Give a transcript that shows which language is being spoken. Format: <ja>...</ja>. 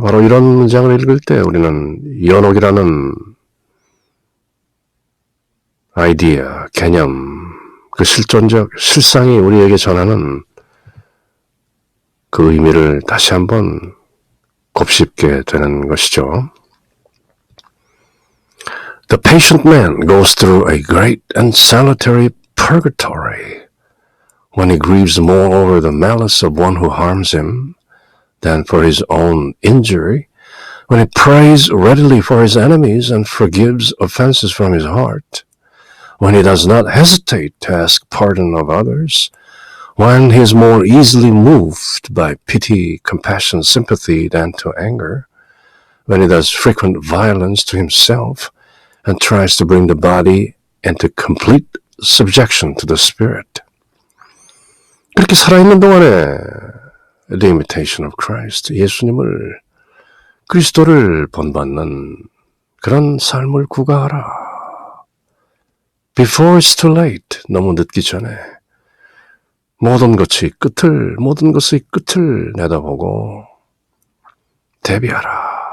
<ko>바로 이런 문장을 읽을 때 우리는 연옥이라는 아이디어, 개념, 그 실상이 우리에게 전하는 그 의미를 다시 한번 곱씹게 되는 것이죠.</ko> <en>The patient man goes through a great and salutary purgatory when he grieves more over the malice of one who harms him than for his own injury, when he prays readily for his enemies and forgives offenses from his heart, when he does not hesitate to ask pardon of others, when he is more easily moved by pity, compassion, sympathy than to anger, when he does frequent violence to himself and tries to bring the body into complete subjection to the spirit.</en> <ko>그렇게 살아있는 동안에 The Imitation of Christ, 예수님을, 그리스도를 본받는 그런 삶을 구가하라.</ko> <en>Before it's too late,</en> <ko>너무 늦기 전에 모든 것의 끝을 내다보고 대비하라.</ko>